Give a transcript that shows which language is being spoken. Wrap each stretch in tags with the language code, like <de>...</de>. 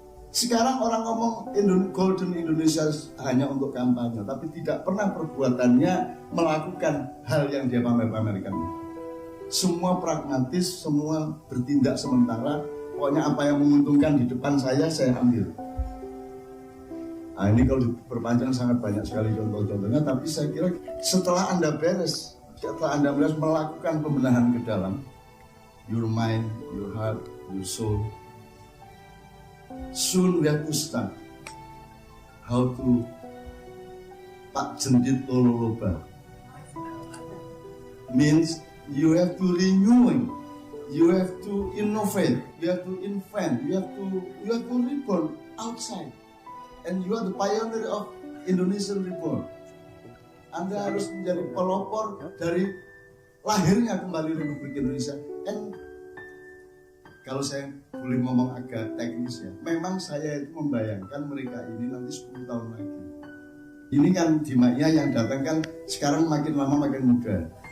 <id>Sekarang orang ngomong Golden Indonesia hanya untuk kampanye, tapi tidak pernah perbuatannya melakukan hal yang dia pamer-pamerkan. Semua pragmatis, semua bertindak sementara. Pokoknya apa yang menguntungkan di depan saya ambil. Nah, ini kalau diperpanjang sangat banyak sekali contoh-contohnya. Tapi saya kira setelah Anda melakukan pembenahan ke dalam,</id> <en>your mind, your heart, your soul, soon we have to start how to Pak Jendit Lololoba means you have to renewing, you have to innovate, you have to invent, you have to reborn outside, and you are the pioneer of Indonesian reborn.</en> <id>Anda harus menjadi pelopor dari lahirnya kembali Republik Indonesia. And kalau saya boleh ngomong agak teknis ya, memang saya itu membayangkan mereka ini nanti 10 tahun lagi. Ini kan di Maya yang datang kan sekarang makin lama makin muda.</id>